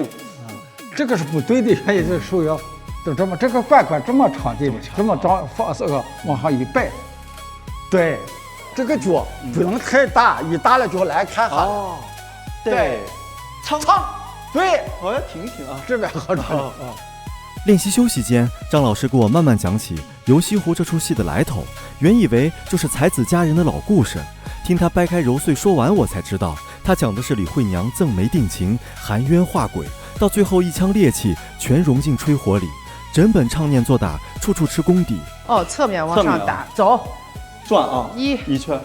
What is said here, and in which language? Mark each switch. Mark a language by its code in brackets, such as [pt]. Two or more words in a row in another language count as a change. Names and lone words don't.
[zh] 這個是不對的，原因是手要就這麼，這個管這麼長的，這麼長放這個往上一擺，對，這個腳不能太大，一大了就難看哈。對，唱，對，我要停啊，這邊好唱。練習休息間，張老師給我慢慢講起《遊西湖》這出戲的來頭，原以為就是才子佳人的老故事，聽他掰開揉碎說完，我才知道他講的是李惠娘贈梅定情，含冤化鬼。到最後一腔烈氣全融進吹火裡，整本唱念做打，處處吃功底。側面往上打，走，